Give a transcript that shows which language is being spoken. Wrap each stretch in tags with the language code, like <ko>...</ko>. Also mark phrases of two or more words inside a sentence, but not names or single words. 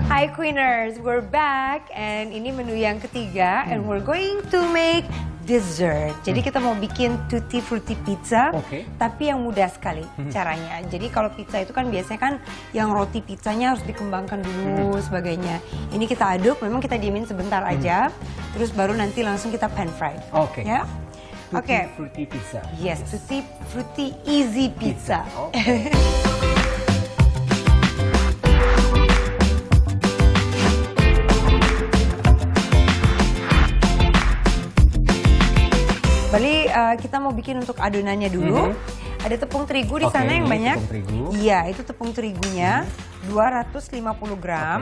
<en>Queeners, we're back and</en> <id>ini menu yang ketiga</id> <en>and we're going to make dessert.</en> <id>Jadi kita mau bikin tutti frutti pizza, tapi yang mudah sekali caranya. Jadi kalau pizza itu kan biasanya kan yang roti pizzanya harus dikembangkan dulu sebagainya. Ini kita aduk, memang kita diemin sebentar aja, terus baru nanti langsung kita</id> <en>pan fry.</en> <id>Ya. Tutti frutti pizza.</id> <en>Yes, tutti frutti easy pizza.</en> <id>Bali, kita mau bikin untuk adonannya dulu. Ada tepung terigu di sana yang banyak. Iya, itu tepung terigunya 250 gram.</id>